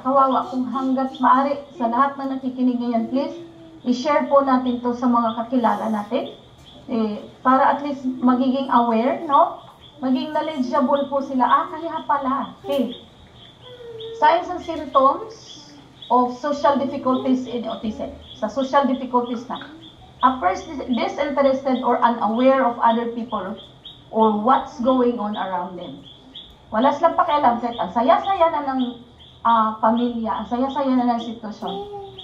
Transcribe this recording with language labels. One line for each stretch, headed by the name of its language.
Filipino: Kawawa kung hanggat maaari sa lahat na nakikinig ngayon, please, i-share po natin to sa mga kakilala natin. Para at least magiging aware, no? Maging knowledgeable po sila. Kaya pala. Okay.
English: Signs and symptoms of social difficulties in autism.
Filipino: Sa social difficulties na.
English: A person disinterested or unaware of other people or what's going on around them.
Filipino: Wala silang pakialam. Ang saya-saya na ng pamilya, ang saya-saya na ng sitwasyon.